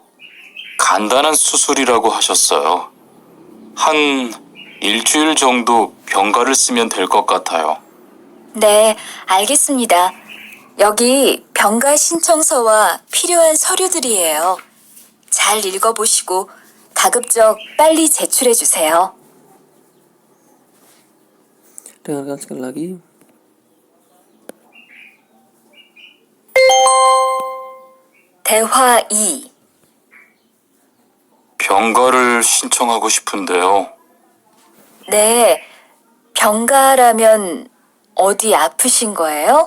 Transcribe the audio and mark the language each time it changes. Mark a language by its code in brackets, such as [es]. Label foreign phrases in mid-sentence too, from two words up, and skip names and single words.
[ko] 간단한 수술이라고 하셨어요. 한 일주일 정도 병가를 쓰면 될 것 같아요. 네, 알겠습니다. 여기 병가 신청서와 필요한 서류들이에요. 잘 읽어보시고 가급적 빨리 제출해 주세요. [id] Dengarkan sekali lagi. [ko] 대화 2. 병가를 신청하고 싶은데요. 네, 병가라면 어디 아프신 거예요?